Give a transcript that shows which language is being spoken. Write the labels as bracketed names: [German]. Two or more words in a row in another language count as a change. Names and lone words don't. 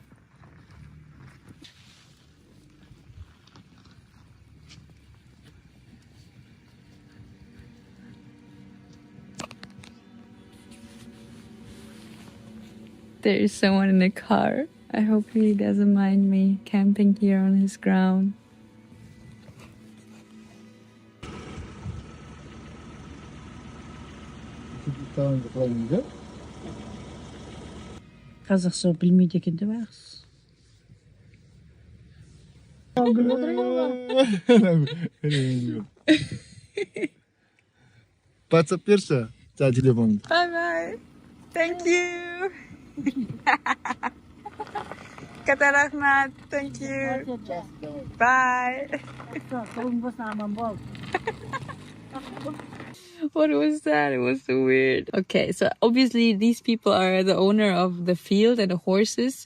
[English] There is someone in the car. I hope he doesn't mind me camping here on his ground. [Kazakh] Қазақша білмейді екен деп ағыз. WhatsApp берші, жаңа телефон. [English] Bye bye. Thank you. Katarahmat. Thank you. Bye. What was that? It was so weird. Okay, so obviously these people are the owner of the field and the horses.